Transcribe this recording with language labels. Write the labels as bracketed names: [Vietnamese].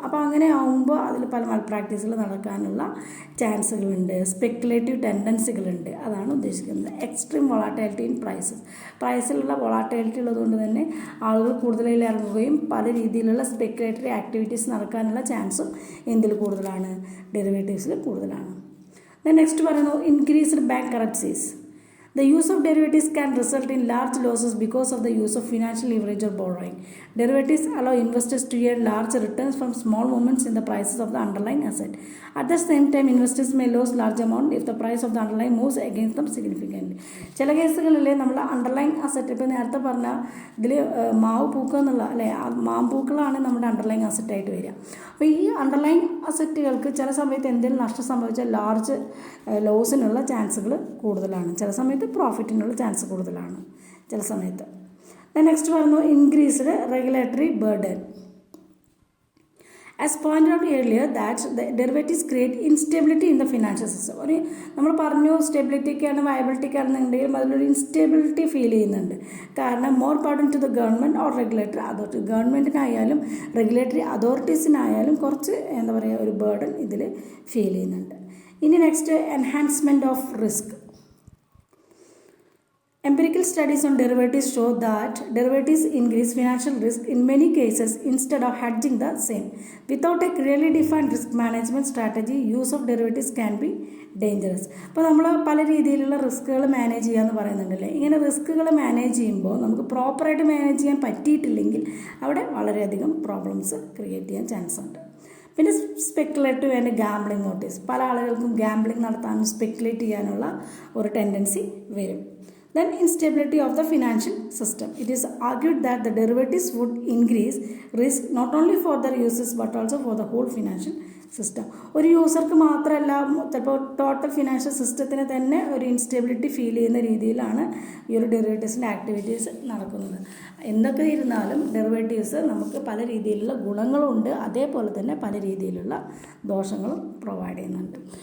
[Malayalam] അപ്പോൾ അങ്ങനെ ആകുമ്പോൾ അതിൽ പല മൽപ്രാക്ടീസുകൾ നടക്കാനുള്ള ചാൻസുകളുണ്ട്, സ്പെക്കുലേറ്റീവ് ടെൻഡൻസികളുണ്ട്. അതാണ് ഉദ്ദേശിക്കുന്നത്. എക്സ്ട്രീം വോളാറ്റിലിറ്റി ഇൻ പ്രൈസിലുള്ള വോളാറ്റിലിറ്റി ഉള്ളതുകൊണ്ട് തന്നെ ആളുകൾ കൂടുതലായി ഇറങ്ങുകയും പല രീതിയിലുള്ള സ്പെക്കുലേറ്ററി ആക്ടിവിറ്റീസ് നടക്കാനുള്ള ചാൻസും എന്തിൽ കൂടുതലാണ്, ഡെറിവേറ്റീവ്സിൽ കൂടുതലാണ്. നെക്സ്റ്റ് പറയുന്നു [English] Increased bank currencies. The use of derivatives can result in large losses because of the use of financial leverage or borrowing. Derivatives allow investors to earn large returns from small movements in the prices of the underlying asset. At the same time, investors may lose large amount if the price of the underlying moves against them significantly. [Malayalam] ചില കേസുകളിൽ നമ്മൾ underline asset, ഇപ്പോൾ നേരത്തെ പറഞ്ഞ ഇതിൽ മാവ് പൂക്കുക എന്നുള്ള അല്ലേ, മാമ്പൂക്കളാണ് നമ്മുടെ അണ്ടർലൈൻ അസറ്റായിട്ട് വരിക. അപ്പോൾ ഈ അണ്ടർലൈൻ അസറ്റുകൾക്ക് ചില സമയത്ത് എന്തെങ്കിലും നഷ്ടം സംഭവിച്ചാൽ ലാർജ് ലോസിനുള്ള ചാൻസുകൾ കൂടുതലാണ്, ചില സമയത്ത് പ്രോഫിറ്റിനുള്ള ചാൻസ് കൂടുതലാണ് ചില സമയത്ത്. നെക്സ്റ്റ് പറഞ്ഞു increased regulatory burden. [English] As pointed out earlier that the derivatives create instability in the financial system. [Malayalam] ഒരു നമ്മൾ പറഞ്ഞു സ്റ്റെബിലിറ്റിക്കാണ് വയബിലിറ്റിക്കാണെന്നുണ്ടെങ്കിലും അതിലൊരു ഇൻസ്റ്റെബിലിറ്റി ഫീൽ ചെയ്യുന്നുണ്ട്. കാരണം [English] more burden to the government or regulatory authority, [Malayalam] ഗവൺമെൻറ്റിനായാലും regulatory അതോറിറ്റീസിനായാലും കുറച്ച് എന്താ പറയുക ഒരു ബർഡൻ ഇതിൽ ഫീൽ ചെയ്യുന്നുണ്ട്. ഇനി next [English] Enhancement of risk. Empirical studies on derivatives show that derivatives increase financial risk in many cases instead of hedging the same. Without a clearly defined risk management strategy, use of derivatives can be dangerous. [Malayalam] അപ്പോൾ നമ്മൾ പല രീതിയിലുള്ള റിസ്കുകൾ manage ചെയ്യാമെന്ന് പറയുന്നുണ്ടല്ലേ. ഇങ്ങനെ റിസ്കുകൾ manage ചെയ്യുമ്പോൾ നമുക്ക് പ്രോപ്പറായിട്ട് manage ചെയ്യാൻ പറ്റിയിട്ടില്ലെങ്കിൽ അവിടെ വളരെയധികം പ്രോബ്ലംസ് ക്രിയേറ്റ് ചെയ്യാൻ ചാൻസ് ഉണ്ട്. പിന്നെ സ്പെക്കുലേറ്റീവ് ആൻഡ് ഗാംബ്ലിംഗ് നോട്ടീസ്. പല ആളുകൾക്കും ഗാംബ്ലിംഗ് നടത്താനും സ്പെക്കുലേറ്റ് ചെയ്യാനുള്ള ഒരു ടെൻഡൻസി വരും. [English] Then instability of the financial system. It is argued that the derivatives would increase risk not only for their users but also for the whole financial system. [Malayalam] ഒരു യൂസർക്ക് മാത്രമല്ല, ചിലപ്പോൾ total financial സിസ്റ്റത്തിന് തന്നെ ഒരു instability feel ചെയ്യുന്ന രീതിയിലാണ് ഈ ഒരു ഡെറിവേറ്റീവ്സിൻ്റെ ആക്ടിവിറ്റീസ് നടക്കുന്നത്. എന്തൊക്കെ ഇരുന്നാലും ഡെറിവേറ്റീവ്സ് നമുക്ക് പല രീതിയിലുള്ള ഗുണങ്ങളുണ്ട്, അതേപോലെ തന്നെ പല രീതിയിലുള്ള ദോഷങ്ങളും പ്രൊവൈഡ് ചെയ്യുന്നുണ്ട്.